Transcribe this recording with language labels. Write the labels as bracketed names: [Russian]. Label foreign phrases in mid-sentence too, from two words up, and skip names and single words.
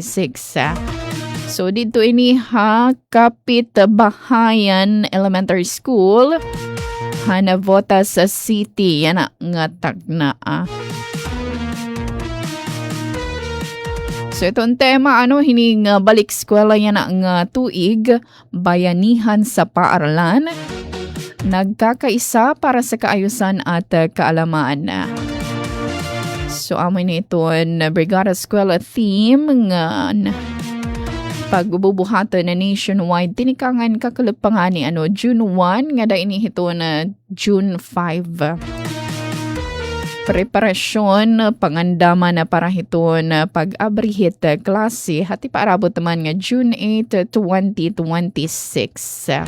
[Waray] So, dito ini Kapit Bahayan Elementary School, Hanavotas City. Yan nga tagna. So, itong tema, hining balik eskwela yan nga tuig, [Filipino] bayanihan sa paaralan. Nagkakaisa para sa kaayusan at kaalaman. [Waray] So, amin ito Brigada Eskwela theme nga pagbubuhatan na nationwide tinikangan kakalapangan ni June 1 nga da inihito na June 5. Preparasyon pangandama na para hiton pag-abrihit klase hati paarabot naman nga June 8, 2026.